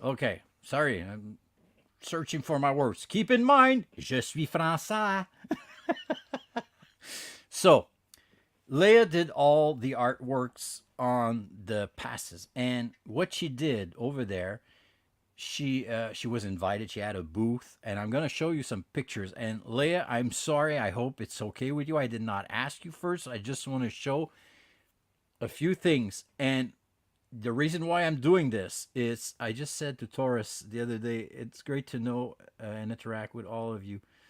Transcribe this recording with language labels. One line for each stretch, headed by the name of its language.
English: Okay, sorry, I'm searching for my words. Keep in mind,
French: je suis français.
English: So, Leia did all the artworks on the passes, and what she did over there, she was invited. She had a booth, and I'm gonna show you some pictures. And Leia, I'm sorry. I hope it's okay with you. I did not ask you first. I just want to show a few things, and the reason why I'm doing this is I just said to Taurus the other day, it's great to know and interact with all of you.